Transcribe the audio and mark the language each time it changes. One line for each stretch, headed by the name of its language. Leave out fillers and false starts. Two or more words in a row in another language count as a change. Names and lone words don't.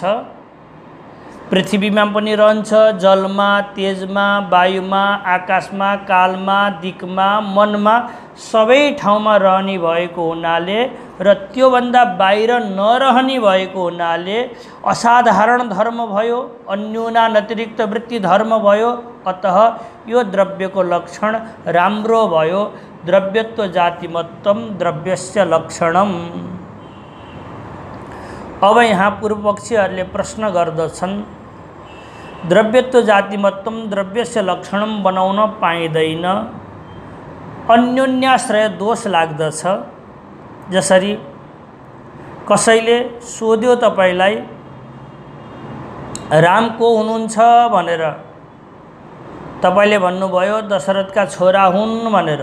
Nepali: पृथ्वीमा पनि रहन्छ, जलमा, तेजमा, वायुमा, आकाशमा, कालमा, दिक्मा, मनमा, सबै ठाउँमा रहने भएको हुनाले र त्योभन्दा बाहिर नरहने भएको हुनाले असाधारण धर्म भयो, अन्यूनानतिरिक्त वृत्ति धर्म भयो। अतः यो द्रव्यको लक्षण राम्रो भयो।
Sanskrit: द्रव्यत्व जातिमत्वम द्रव्यस्य लक्षणम।
Nepali: अब यहाँ पूर्वपक्षीहरूले प्रश्न गर्दछन्,
Sanskrit: द्रव्यत्व जातिमत्वम द्रव्यस्य लक्षणम
Nepali: बनाउन पाइँदैन, अन्योन्याश्रय दोष लाग्दछ। जसरी कसैले सोध्यो तपाईलाई राम को हुनुहुन्छ भनेर तपाईले भन्नुभयो दशरथका छोरा हुन् भनेर।